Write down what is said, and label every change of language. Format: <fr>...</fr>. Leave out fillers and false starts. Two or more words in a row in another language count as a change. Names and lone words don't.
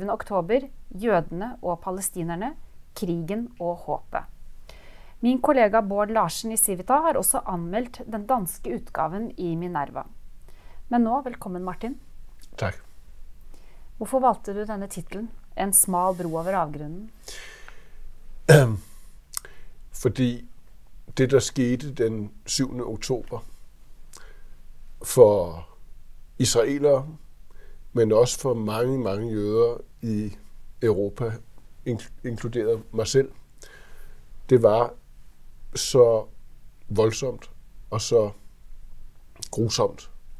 <no>oktober, jødene og palestinerne, krigen og håpet. Min kollega Bård Larsen i Civita har også anmeldt den danske utgaven i Minerva. Men nå, velkommen Martin.</no> <da>Tak.</da> <no>Hvorfor valgte du denne titlen? En smal bro over avgrunnen?</no> <da>Fordi det, der skete den 7. oktober for israelere, men også for mange, mange jøder i Europa, inkluderet mig selv, det var så voldsomt og så grusomt.</da>